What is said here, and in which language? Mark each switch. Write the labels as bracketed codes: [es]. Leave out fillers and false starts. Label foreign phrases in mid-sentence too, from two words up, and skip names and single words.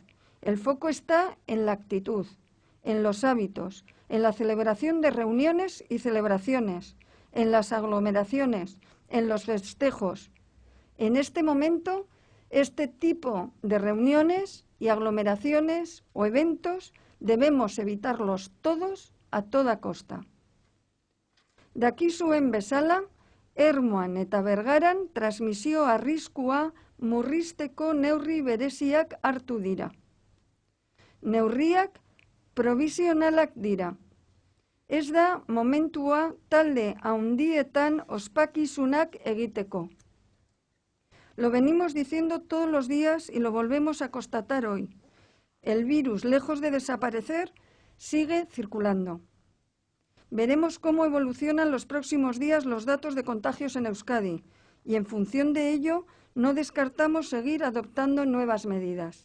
[es] El foco está en la actitud, en los hábitos, en la celebración de reuniones y celebraciones, en las aglomeraciones, en los festejos. En este momento Este tipo de reuniones y aglomeraciones o eventos debemos evitarlos todos a toda costa. [eu] Daki zuen bezala, Ermuan eta Bergaran transmisio arriskua murrizteko neurri bereziak hartu dira. Neurriak provisionalak dira. Ez da momentua talde handietan ospakizunak egiteko. [es] Lo venimos diciendo todos los días y lo volvemos a constatar hoy. El virus, lejos de desaparecer, sigue circulando. Veremos cómo evolucionan los próximos días los datos de contagios en Euskadi y, en función de ello, no descartamos seguir adoptando nuevas medidas.